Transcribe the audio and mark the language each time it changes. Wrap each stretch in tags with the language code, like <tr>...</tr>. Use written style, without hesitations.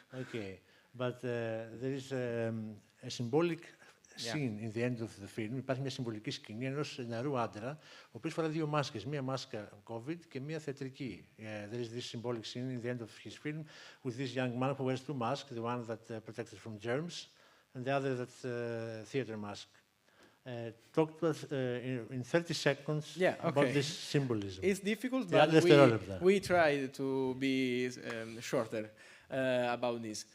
<en>Okay, but there is a symbolic scene in the end of the film.</en> <el>Υπάρχει μια συμβολική σκηνή ενός νεαρού άντρα, ο οποίος φορά δύο μάσκες, μία μάσκα COVID και μία θεατρική.</el> <en>There is this symbolic scene in the end of his film with this young man who wears two masks, the one that protected from germs and the other that's theater mask. Talk to us in 30 seconds about this symbolism. It's difficult, but we try to be shorter about this.</en>